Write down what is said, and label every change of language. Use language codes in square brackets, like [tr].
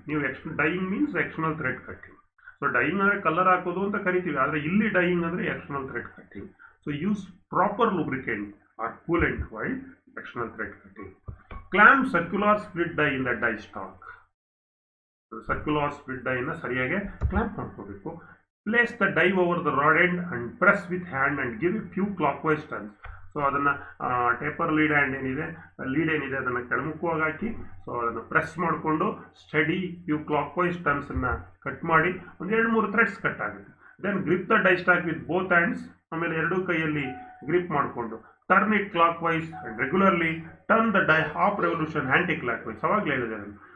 [kn] ನೀವು dying means external thread cutting. So dying ಅಂದರೆ colour ಹಾಕೋದು ಅಂತ ಕರಿತೀವಿ, ಆದರೆ ಇಲ್ಲಿ ಡೈಯಿಂಗ್ ಅಂದರೆ external thread cutting. [en] So use proper lubricant or coolant while external thread cutting. Clamp circular split die in the die stock. Circular split die [kn] ನ ಸರಿಯಾಗಿ clamp ಮಾಡ್ಕೋಬೇಕು. [en] Place the die over the rod end and press with hand and give a few clockwise turns. [kn] So ಅದನ್ನು taper lead ಏನಿದೆ ಅದನ್ನು ಕೆಳಮುಖವಾಗಿ ಹಾಕಿ so ಅದನ್ನು press ಮಾಡಿಕೊಂಡು study few clockwise ಟರ್ನ್ಸನ್ನು cut ಮಾಡಿ ಒಂದು 2-3 ಥ್ರೆಡ್ಸ್ ಕಟ್ ಆಗುತ್ತೆ. [en] Then grip the die stock with both hands. [kn] ಆಮೇಲೆ ಎರಡೂ ಕೈಯಲ್ಲಿ ಗ್ರಿಪ್ ಮಾಡಿಕೊಂಡು [en] Turn it clockwise and regularly turn the die half revolution anticlockwise. [kn] ಅವಾಗಲೇ ಹೇಳಿದೆ ನಾನು.